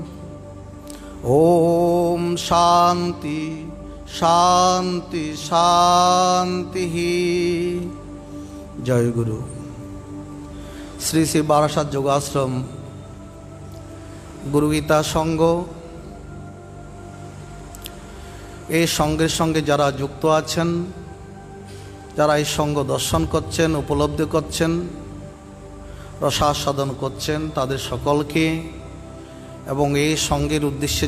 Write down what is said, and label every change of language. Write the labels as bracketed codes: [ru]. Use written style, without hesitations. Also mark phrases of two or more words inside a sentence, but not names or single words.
[sa] ओम शांति शांति शांति। [bn] জয় গুরু। শ্রী শ্রী বারাসাত যোগাশ্রম গুরুগীতা সংঘ এই সঙ্গের সঙ্গে যারা যুক্ত আছেন, যারা এই সঙ্গ দর্শন করছেন, উপলব্ধি করছেন, রসাস্বাদন করছেন, তাদের সকলকে এবং এই সঙ্গের উদ্দেশ্যে